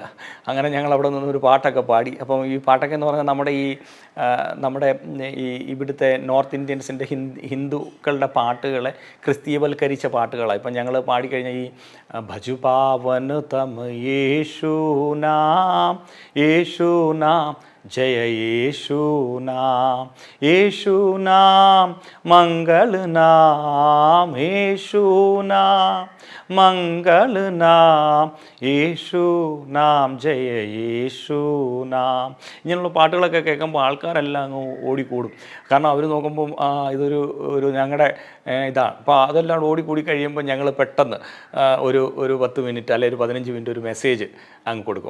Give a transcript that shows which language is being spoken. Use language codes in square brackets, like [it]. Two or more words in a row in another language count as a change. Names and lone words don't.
[ml] അങ്ങനെ ഞങ്ങൾ അവിടെ നിന്ന് ഒരു പാട്ടൊക്കെ പാടി. അപ്പം ഈ പാട്ടൊക്കെ എന്ന് പറഞ്ഞാൽ നമ്മുടെ ഇവിടുത്തെ നോർത്ത് ഇന്ത്യൻസിൻ്റെ ഹിന്ദുക്കളുടെ പാട്ടുകളെ ക്രിസ്തീയവൽക്കരിച്ച പാട്ടുകളാണ്. ഇപ്പം ഞങ്ങൾ പാടിക്കഴിഞ്ഞാൽ ഈ [hi] भजु पावन तं यीशु नाम जय यीशु नाम मंगल नाम यीशु नाम मंगल नाम यीशु नाम जय यीशु नाम. [ml] ഇങ്ങനെയുള്ള പാട്ടുകളൊക്കെ കേൾക്കുമ്പോൾ ആൾക്കാരെല്ലാം അങ്ങ് ഓടിക്കൂടും. കാരണം അവർ നോക്കുമ്പം ഇതൊരു ഞങ്ങളുടെ ഇതാണ്. അപ്പോൾ അതെല്ലാം ഓടിക്കൂടി കഴിയുമ്പോൾ ഞങ്ങൾ പെട്ടെന്ന് ഒരു 10 മിനിറ്റ് അല്ലെങ്കിൽ ഒരു 15 മിനിറ്റ് ഒരു മെസ്സേജ് അങ്ങ് കൊടുക്കും.